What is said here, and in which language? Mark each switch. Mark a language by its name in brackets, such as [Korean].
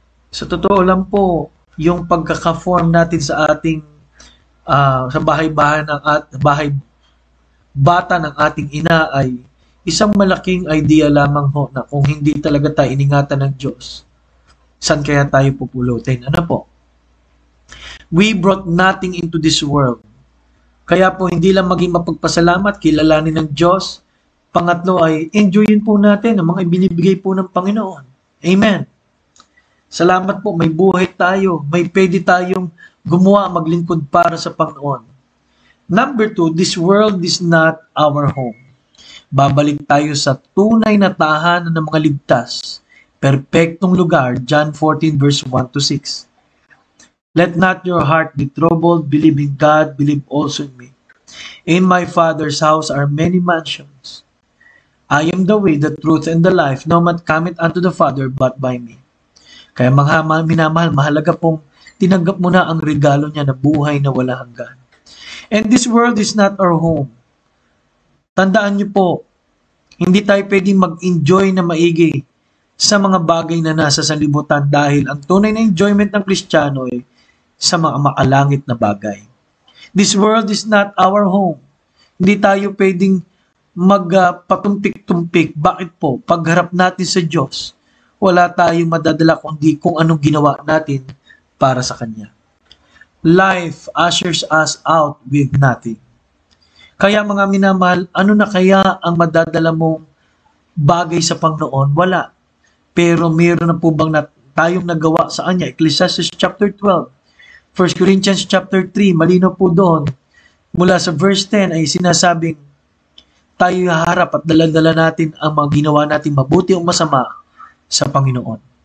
[Filipino] Sa totoo lang po, yung pagkaka-form natin sa ating sa bahay-bahay ng bahay bata ng ating ina ay isang malaking idea lamang ho na kung hindi talaga tayo iningatan ng Diyos, saan kaya tayo pupulutin? Ano po? [English] We brought nothing into this world. [Filipino] Kaya po hindi lang maging mapagpasalamat, kilalanin ng Diyos. Pangatlo ay enjoyin po natin ang mga ibinibigay po ng Panginoon. Amen. Salamat po, may buhay tayo. May pwede tayong gumawa, maglingkod para sa Panginoon. [English] Number 2, this world is not our home. [Filipino] Babalik tayo sa tunay na tahanan ng mga ligtas. Perpektong lugar, John 14 verse 1 to 6. [English] Let not your heart be troubled. Believe in God. Believe also in me. In my Father's house are many mansions. I am the way, the truth, and the life. No man cometh unto the Father but by me. [Filipino] Kaya mga minamahal, mahalaga pong tinanggap mo na ang regalo niya na buhay na wala hanggan. [English] And this world is not our home. [Filipino] Tandaan niyo po, hindi tayo pwedeng mag-enjoy na maigi sa mga bagay na nasa sanlibutan dahil ang tunay na enjoyment ng Kristiyano ay sa mga makalangit na bagay. [English] This world is not our home. [Filipino] Hindi tayo pwedeng magpatumpik-tumpik. Bakit po? Pagharap natin sa Diyos, wala tayong madadala kundi kung anong ginawa natin para sa Kanya. [English] Life ushers us out with nothing. [Filipino] Kaya mga minamahal, ano na kaya ang madadala mong bagay sa Panginoon? Wala. Pero meron na po bang tayong nagawa sa Kanya? Ecclesiastes chapter 12. 1 Corinthians chapter 3, malino po doon. Mula sa verse 10 ay sinasabing tayo haharap at daladala natin ang mga ginawa natin mabuti o masama sa Panginoon.